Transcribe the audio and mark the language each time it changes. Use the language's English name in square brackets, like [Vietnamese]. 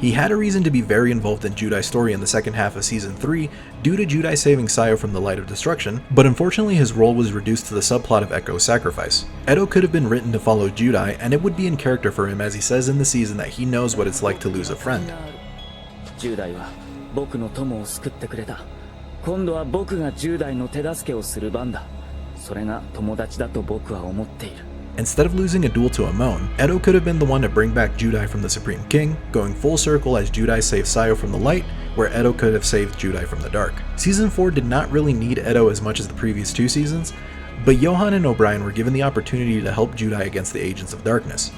[English] He had a reason to be very involved in Judai's story in the second half of Season 3 due to Judai saving Sayo from the Light of Destruction, but unfortunately his role was reduced to the subplot of Echo's sacrifice. Edo could have been written to follow Judai, and it would be in character for him as he says in the season that he knows what it's like to lose a friend. [Japanese] 10代は僕の友を救ってくれた。今度は僕が10代の手助けをする番だ。それが友達だと僕は思っている。 [English] Instead of losing a duel to Amon, Edo could have been the one to bring back Judai from the Supreme King, going full circle as Judai saved Sayo from the light, where Edo could have saved Judai from the dark. Season 4 did not really need Edo as much as the previous 2 seasons, but Johan and O'Brien were given the opportunity to help Judai against the Agents of Darkness.